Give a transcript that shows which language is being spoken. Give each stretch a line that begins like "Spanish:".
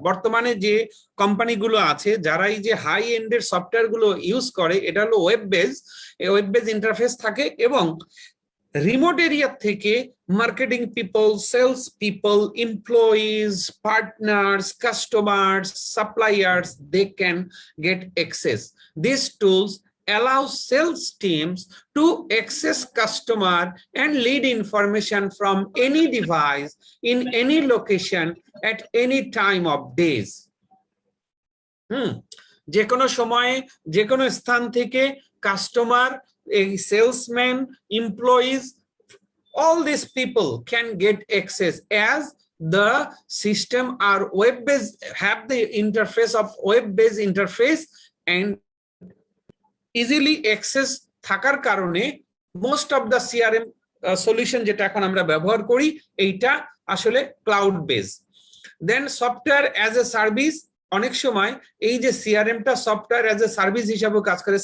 Bangla: বর্তমানে যে কোম্পানিগুলো আছে যারা এই যে হাই এন্ডের সফটওয়্যার গুলো ইউজ করে, এটা হলো ওয়েব বেস ইন্টারফেস থাকে, এবং রিমোট এরিয়া থেকে marketing people, sales people, employees, partners, customers, suppliers,
English: they can get access. These tools allows sales teams to access customer and lead information from any device in any location at any time of days.
Bangla: যে কোনো সময়ে যে কোনো স্থান থেকে customer,
English: a salesman, employees, all these people can get access as the system are web-based, have the interface of web-based interface and easily access
Bangla: থাকার কারণে
English: most of the CRM solution
Bangla: যেটা এখন আমরা ব্যবহার করি, এইটা আসলে cloud base. Then software as a service, অনেক সময় এই যে সিআরএমটা সফটওয়্যার অ্যাজ এ সার্ভিস হিসাবে কাজ করে।